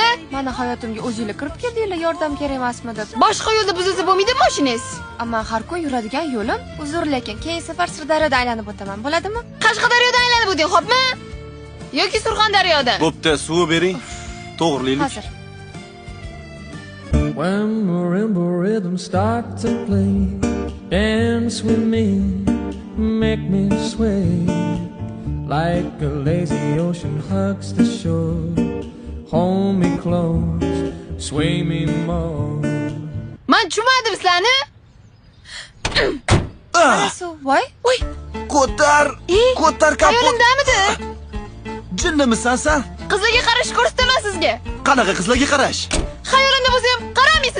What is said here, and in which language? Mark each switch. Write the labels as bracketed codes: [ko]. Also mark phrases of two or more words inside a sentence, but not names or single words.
[uz] Mana hayotimga o'zinglar kirib keldinglar, yordam kerak emasmi deb. Boshqa yo'lda buzilsa bo'lmaydimi mashinangiz? Ammo har kun yuradigan yo'lim uzr, lekin keyingi safar Sirdaryoda aylanib o'taman, bo'ladimi? Qashqadaryodan aylanib o'ting, xo'pmi? Yoki Surxondaryodan? Bo'pti, suv bering. To'g'rilaylik. Hozir. [en] When marimba rhythm start to play, dance with me, make me sway. Like a lazy ocean hugs the shore, hold me close, sway me more. [uz] Men tushunmadim sizlarni. Voy, voy. Ko'tar, ko'tar kapot. Hayolimdamidi? Jinnimisan sen? Qizlarga qarash ko'rsataman sizga. Qanaqa qizlarga qarash? Hayolimda bo'lsa ham qaramaysiz.